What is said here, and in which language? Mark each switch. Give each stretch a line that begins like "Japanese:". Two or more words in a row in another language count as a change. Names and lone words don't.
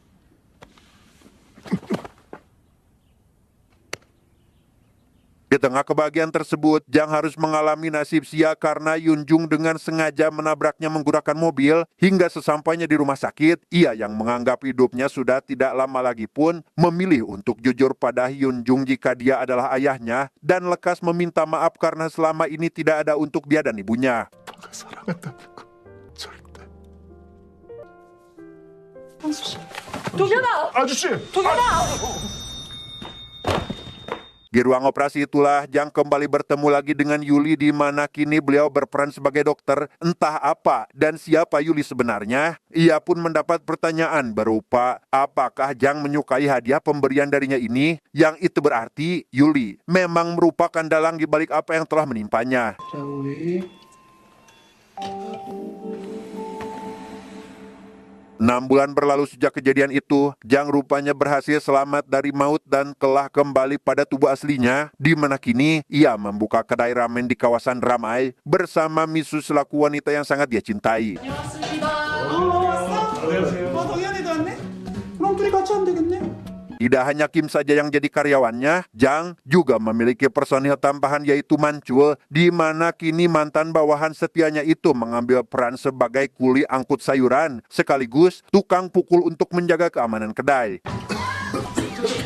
Indonesian: Di tengah kebahagiaan tersebut, Jang harus mengalami nasib sia karena Yun Jung dengan sengaja menabraknya menggunakan mobil. Hingga sesampainya di rumah sakit, ia yang menganggap hidupnya sudah tidak lama lagi pun memilih untuk jujur pada Yun Jung jika dia adalah ayahnya dan lekas meminta maaf karena selama ini tidak ada untuk dia dan ibunya.
Korean: 사랑한다는 거 절대. 동현아! 아저씨.
Indonesian: Di ruang operasi itulah Jang kembali bertemu lagi dengan Yuli, di mana kini beliau berperan sebagai dokter. Entah apa dan siapa Yuli sebenarnya. Ia pun mendapat pertanyaan berupa apakah Jang menyukai hadiah pemberian darinya ini, yang itu berarti Yuli memang merupakan dalang di balik apa yang telah menimpanya. 장우희 6 bulan berlalu sejak kejadian itu, Jang rupanya berhasil selamat dari maut dan telah kembali pada tubuh aslinya, di mana kini ia membuka kedai ramen di kawasan ramai bersama Misu selaku wanita yang sangat dia cintai.
Korean: 왔어? 동현이도 왔네? 그럼 둘이 같이 하면 되겠네?
Indonesian: Tidak hanya Kim saja yang jadi karyawannya, Jang juga memiliki personil tambahan yaitu Mancul, di mana kini mantan bawahan setianya itu mengambil peran sebagai kuli angkut sayuran, sekaligus tukang pukul untuk menjaga keamanan kedai.